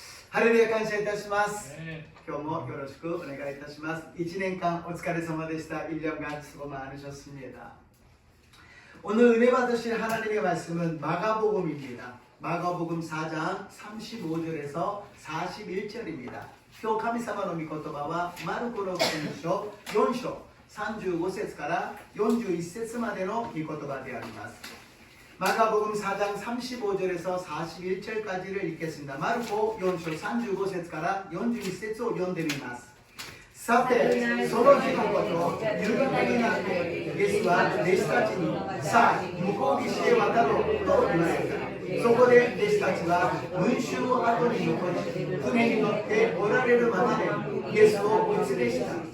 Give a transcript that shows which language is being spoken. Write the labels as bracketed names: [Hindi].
[Japanese] ハレルヤ感謝いたします。今日もよろしくお願いいたします。 1年間お疲れ様でした. [Korean] 1년간 수고 많으셨습니다. 오늘 은혜 받으실 하나님의 말씀은 마가복음입니다. 마가복음 4장 35절에서 41절입니다. [Japanese] 今日神様の御言葉はマルコの福音書4章35節から41節までの御言葉であります。 [Korean] 마가복음 4장 35절에서 41절까지를 읽겠습니다. [Japanese] 마르코 4章 35節から41節を読んでみます。さて、その日のこと、夕方になってイエスは弟子たちに、さあ、向こう岸へ渡ろうと言われた。そこで弟子たちは群衆を後に残し、船に乗っておられるままでイエスをお連れした。